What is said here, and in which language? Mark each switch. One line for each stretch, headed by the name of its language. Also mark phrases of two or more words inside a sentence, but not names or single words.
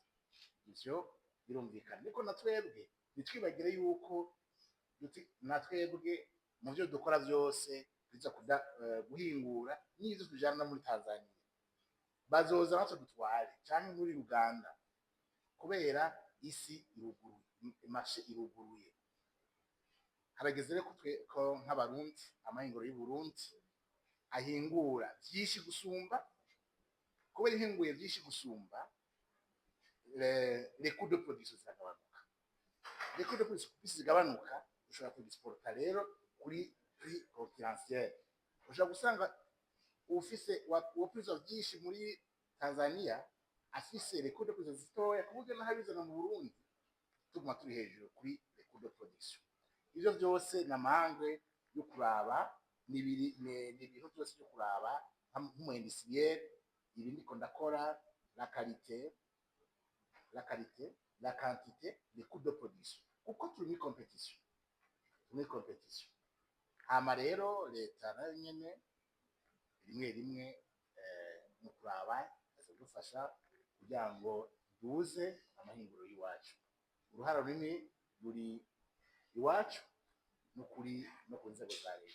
Rundi: Ivyo birumvikana, ariko na twebwe ntitwibagire yuko na twebwe mu vyo dukora vyose biza guhingura n'ivyo tujana muri Tanzania bazoza natwe dutware canke muri Uganda, kubera isi iruguruye, imashe iruguruye. Harageze rero ko nk'abarundi amahinguro y'Uburundi ahingura vyinshi gusumba, kubera ihinguye vyinshi gusumba
French: les coûts de production
Rundi: ziragabanuka.
French: Les coûts de production
Rundi: zigabanuka, ushobora kudisporta rero kuri
French: prix concurrentiel.
Rundi: Ushobora gusanga ufise wapiza vyinshi muri Tanzania afise
French: les coûts de production
Rundi: zitoya, kuburyo n'ahabizana mu Burundi tuguma turi hejuru kuri
French: les coûts de production.
Rundi: Ivyo vyose n'amahangwe yo kuraba, ni ibintu byose byo kuraba nk'umu industriel, ibi ndiko ndakora,
French: la qualité, la quantité, les coûts de production,
Rundi: kuko turi muri competition. Hama rero leta nayo nyene rimwe rimwe mu kuraba azadufasha kugira ngo duze amahinguro y'iwacu. Uruhara runini ruri iwacu no ku nzego za leta.